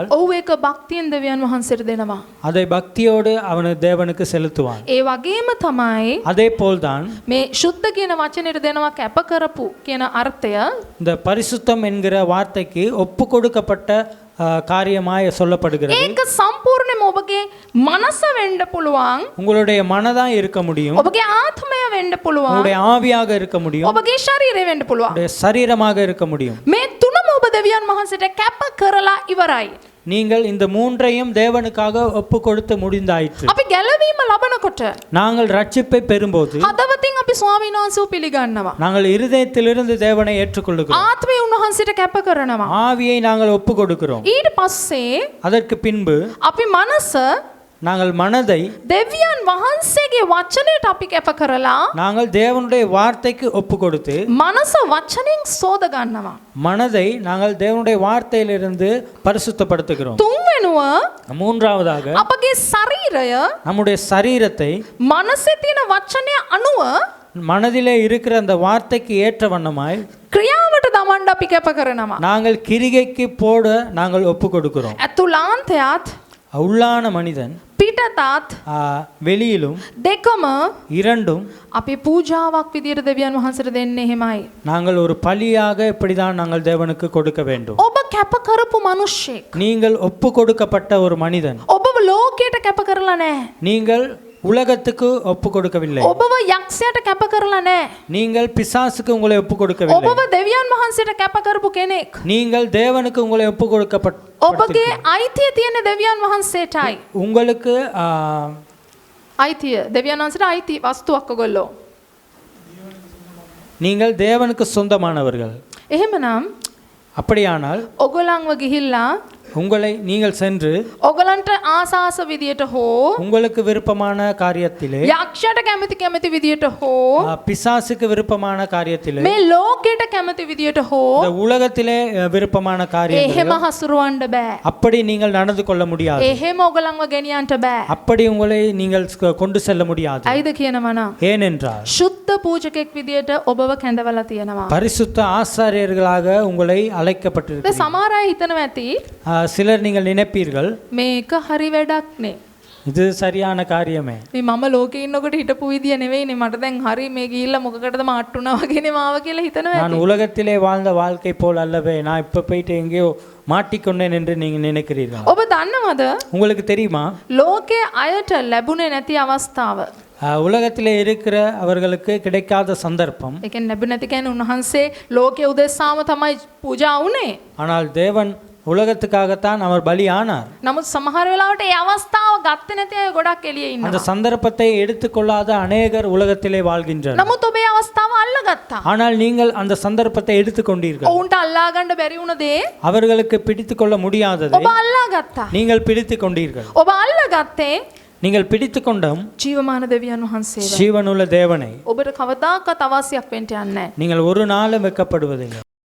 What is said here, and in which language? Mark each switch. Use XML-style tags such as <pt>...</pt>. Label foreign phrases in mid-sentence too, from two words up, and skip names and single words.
<si>ඔහු ඒක භක්තියෙන් දෙවියන් වහන්සේට දෙනවා.</si> <ta>அதை பக்தியோடு அவன் தேவனுக்கு செலுத்துவான்.</ta> <si>ඒ වගේම තමයි</si> <ta>அதே போல்தான்</ta> <si>මේ ශුද්ධ කියන වචනේට දෙනවා කැප කරපු කියන අර්ථය.</si> <ta>இந்த பரிசுத்தம் என்கிற வார்த்தைக்கு ஒப்பு கொடுக்கப்பட்ட காரியமாய் சொல்லப்படுகிறது.</ta> <si>ඒක සම්පූර්ණයෙන්ම ඔබගේ මනස වෙන්න පුළුවන්.</si> <ta>உங்களுடைய மனதா இருக்க முடியும்.</ta> <si>ඔබගේ ආත්මය වෙන්න පුළුවන්.</si> <ta>உங்களுடைய ஆவியாக இருக்க முடியும்.</ta> <si>ඔබගේ ශරීරය වෙන්න පුළුවන්.</si> <ta>உங்களுடைய சரீரமாக இருக்க முடியும்.</ta> <si>මේ තුනම ඔබ දෙවියන් වහන්සේට කැප කරලා ඉවරයි.</si> <ta>நீங்கள் இந்த மூன்றையும் தேவனுக்காக ஒப்பு கொடுத்து முடிந்தாயிற்று.</ta> <si>අපි ගැලවීම ලබනකොට</si> <ta>நாங்கள் ரட்சிப்பை பெறும்போது</ta> <si>හදවතින් අපි ස්වාමීන් වහන්සේව පිළිගන්නවා.</si> <ta>நாங்கள் இருதயத்திலிருந்து தேவனை ஏற்றுக்கொள்ளுகிறோம்.</ta> <si>ආත්මය උන්වහන්සේට කැප කරනවා.</si> <ta>ஆவியை நாங்கள் ஒப்பு கொடுக்கிறோம்.</ta> <si>ඊට පස්සේ</si> <ta>அதற்கு பின்பு</ta> <si>අපි මනස</si> <ta>நாங்கள் மனதை</ta> <si>දෙවියන් වහන්සේගේ වචනයට අපි කැප කරලා</si> <ta>நாங்கள் தேவனுடைய வார்த்தைக்கு ஒப்பு கொடுத்து</ta> <si>මනස වචනෙන් සෝද ගන්නවා.</si> <ta>மனதை நாங்கள் தேவனுடைய வார்த்தையிலிருந்து பரிசுத்தப்படுத்துகிறோம்.</ta> <si>තුන්වෙනුව</si> <ta>மூன்றாவதாக</ta> <si>අපගේ ශරීරය</si> <ta>நம்முடைய சரீரத்தை</ta> <si>මනසේ තියෙන වචනය අනුව</si> <ta>மனதிலே இருக்கிற அந்த வார்த்தைக்கு ஏற்ற வண்ணமாய்</ta> <si>ක්‍රියාවට දමන දමන්න අපි කැප කරනවා.</si> <ta>நாங்கள் கிரிகைக்கு போட நாங்கள் ஒப்பு கொடுக்கிறோம்.</ta> <si>ඇතුළාන්තයත්</si> <ta>உள்ளான மனிதன்</ta> <si>පිටතත්</si> <ta>வெளியிலும்</ta> <si>දෙකම</si> <ta>இரண்டும்</ta> <si>අපි පූජාවක් විදියට දෙවියන් වහන්සේට දෙන්නේ එහෙමයි.</si> <ta>நாங்கள் ஒரு பலியாக இப்படிதான் நாங்கள் தேவனுக்கு கொடுக்க வேண்டும்.</ta> <si>ඔබ කැප කරපු මිනිස්සෙක්.</si> <ta>நீங்கள் ஒப்பு கொடுக்கப்பட்ட ஒரு மனிதன்.</ta> <si>ඔබව ලෝකයට කැප කරලා නැහැ.</si> <ta>நீங்கள் உலகத்துக்கு ஒப்பு கொடுக்கவில்லை.</ta> <si>ඔබව යක්ෂයට කැප කරලා නැහැ.</si> <ta>நீங்கள் பிசாசுக்கு உங்களை ஒப்பு கொடுக்கவில்லை.</ta> <si>ඔබව දෙවියන් වහන්සේට කැප කරපු කෙනෙක්.</si> <ta>நீங்கள் தேவனுக்கு உங்களை ஒப்பு கொடுக்கப்பட்ட</ta> <si>ඔබගේ අයිතිය තියෙන දෙවියන් වහන්සේටයි.</si> <ta>உங்களுக்கு</ta> <si>අයිතිය දෙවියන් වහන්සේට අයිති වස්තුවක් ඔයගොල්ලෝ.</si> <ta>நீங்கள் தேவனுக்கு சொந்தமானவர்கள்.</ta> <si>එහෙමනම්</si> <ta>அப்படியானால்</ta> <si>ඔගොල්ලන්ව ගිහිල්ලා</si> <ta>உங்களை நீங்கள் சென்று</ta> <si>ඔගලන්ට ආසාස විදියට හෝ</si> <ta>உங்களுக்கு விருப்பமான காரியத்திலே</ta> <si>යක්ෂයට කැමති විදියට හෝ</si> <ta>பிசாசுக்கு விருப்பமான காரியத்திலே</ta> <si>මේ ලෝකයට කැමති විදියට හෝ</si> <ta>இந்த உலகத்திலே விருப்பமான காரியத்திலே</ta> <si>එහෙම හසුරවන්න බෑ.</si> <ta>அப்படி நீங்கள் நடந்து கொள்ள முடியாது.</ta> <si>එහෙම ඔගලන්ව ගෙනියන්න බෑ.</si> <ta>அப்படி உங்களை நீங்கள் கொண்டு செல்ல முடியாது.</ta> <si>ඇයිද කියනවනම්</si> <ta>ஏனென்றால்</ta> <si>සුද්ධ පූජකෙක් විදියට ඔබව කැඳවලා තියෙනවා.</si> <ta>பரிசுத்த ஆசாரியர்களாக உங்களை</ta> <si>දැන්</si> <ta>அழைக்கப்பட்டிருக்கிறீர்கள்.</ta> <si>සමහර අය හිතනවා ඇති</si> <ta>சிலர் நீங்கள் நினைப்பீர்கள்</ta> <si>මේක හරි වැඩක් නේ.</si> <ta>இது சரியான காரியமே.</ta> <si>මේ මම ලෝකේ ඉන්නකොට හිටපු විදිය නෙවෙයිනේ මට දැන් හරි මේ ගිහිල්ලා මොකකටද මාට්ටුනා වගේනේ මාව කියලා හිතනවා</si> <ta>நான்</ta> <si>ඇති.</si> <ta>உலகத்திலே வாழ்ந்த வாழ்க்கை போல் அல்லவே நான் இப்ப போயிட்டு எங்கேயோ மாட்டிக்கொண்டேன் என்று நீங்க நினைக்கிறீர்கள்.</ta> <si>ඔබ දන්නවද</si> <ta>உங்களுக்கு தெரியுமா</ta> <si>ලෝකයේ අයට ලැබුණේ නැති අවස්ථාව.</si> <ta>உலகத்திலே இருக்கிற அவர்களுக்கு கிடைக்காத சந்தர்ப்பம்.</ta> <si>ඒ කියන්නේ ලැබුණ නැති කියන්නේ උන්වහන්සේ ලෝකයේ උදෙසාම තමයි පූජා වුණේ.</si> <ta>ஆனால் தேவன் உலகத்துக்காகத்தான் அவர் பலி ஆனார்.</ta> <si>නමුත් සමහර වෙලාවට ඒ අවස්ථාව ගත්තේ නැති අය ගොඩක් එළියේ</si> <ta>அந்த</ta> <si>ඉන්නවා.</si> <ta>சந்தர்ப்பத்தை எடுத்துக்கொள்ளாத அநேகர் உலகத்திலே வாழ்கின்றனர்.</ta> <si>නමුත් ඔබේ අවස්ථාව අල්ලගත්තා.</si> <ta>ஆனால் நீங்கள் அந்த சந்தர்ப்பத்தை எடுத்துக்கொண்டீர்கள்.</ta> <si>ඔවුන්ට අල්ලා ගන්න බැරි වුණ දේ</si> <ta>அவர்களுக்கு பிடித்துக்கொள்ள முடியாததை</ta> <si>ඔබ අල්ලාගත්තා.</si> <ta>நீங்கள் பிடித்துக்கொண்டீர்கள்.</ta> <si>ඔබ අල්ලාගත්තේ</si> <ta>நீங்கள் பிடித்துக்கொண்டும்</ta> <si>ජීවමාන දෙවියන් වහන්සේව.</si> <ta>ஜீவனுள்ள தேவனை</ta> <si>ඔබට කවදාකවත් අවශ්‍යයක් වෙන්න යන්නේ නැහැ.</si> <ta>நீங்கள் ஒரு நாளும் வெட்கப்படுவதில்லை.</ta>